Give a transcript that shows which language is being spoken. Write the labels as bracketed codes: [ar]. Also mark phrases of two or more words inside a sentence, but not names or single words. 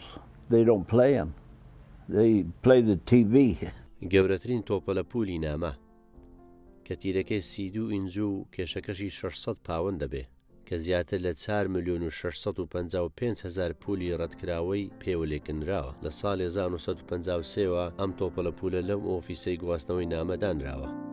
[en] They don't play them. They play the TV. [ckb] گەورەترین تۆپەلە پولی نامە کە تیرەکەی 32 ئینج و کێشەکەشی 600 پاوەند دەبێ کە زیاتر لە 4,655,000 پولی ڕەتکراوەی پێوەلێکنراوە. لە ساڵی 1953ەوە ئەم تۆپەلە پولە لەم ئۆفیسەی گواستنەوەی نامەدانراوە.